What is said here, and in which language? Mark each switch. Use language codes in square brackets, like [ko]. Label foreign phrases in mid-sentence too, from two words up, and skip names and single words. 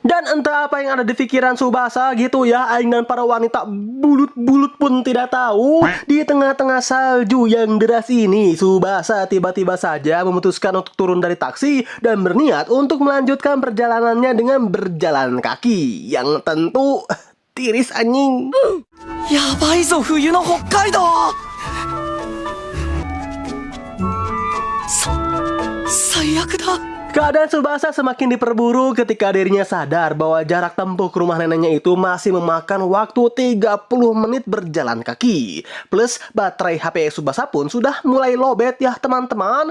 [id] Dan entah apa yang ada di pikiran Tsubasa gitu ya, aing dan para wanita bulut-bulut pun tidak tahu. Di tengah-tengah salju yang deras ini, Tsubasa tiba-tiba saja memutuskan untuk turun dari taksi dan berniat untuk melanjutkan perjalanannya dengan berjalan kaki. Yang tentu [su] tiris anjing. [ja] やばいぞ冬の北海道. [id] Keadaan Tsubasa semakin diperburuk ketika dirinya sadar bahwa jarak tempuh ke rumah neneknya itu masih memakan waktu 30 menit berjalan kaki. Plus baterai HP Tsubasa pun sudah mulai lowbat ya teman-teman.